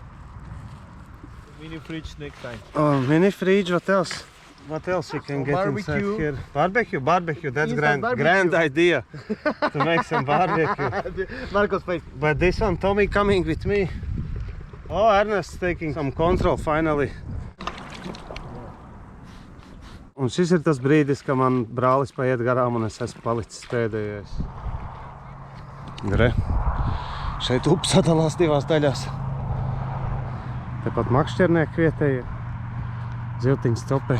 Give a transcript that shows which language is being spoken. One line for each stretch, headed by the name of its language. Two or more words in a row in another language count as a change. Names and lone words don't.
English: mini fridge next time. Oh, mini fridge, what else? What else we can get inside barbecue. here? Barbecue, that's Inside barbecue. grand idea to make some barbecue. Marco's face. But this one, Tommy coming with me. Oh, Ernest taking some control finally.
Latvian: Un šis ir tas brīdis, ka man brālis paiet garām un es esmu palicis pēdējais. Re. Šeit upe sadalās divās daļās. Tepat makšķernieki vietēji. Ziltiņas topē.